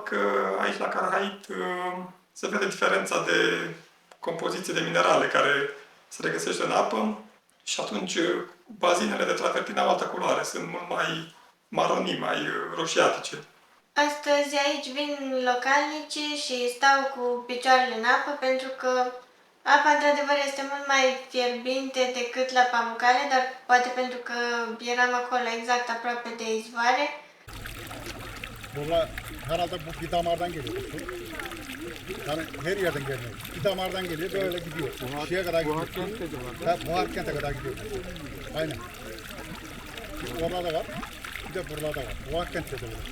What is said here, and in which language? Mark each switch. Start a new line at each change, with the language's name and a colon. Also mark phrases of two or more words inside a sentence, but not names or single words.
Romanian: că aici la Calhait se vede diferența de compoziție de minerale care se regăsește în apă și atunci bazinele de travertin au altă culoare, sunt mult mai maronii, mai roșiatice. Astăzi aici vin localnicii și stau cu picioarele în apă pentru că apa într-adevăr este mult mai fierbinte decât la Pamukkale, dar poate pentru că eram acolo exact aproape de izvoare.
Turkish: Burada herhalde bu bir damardan geliyor bu su. Yani her yerden geliyor. Bir damardan geliyor böyle gidiyor. Şeye kadar gidiyor. Buharkent'e kadar gidiyor. Aynen. Bir orada da var. Bir de buralarda var. Buharkent'te de var.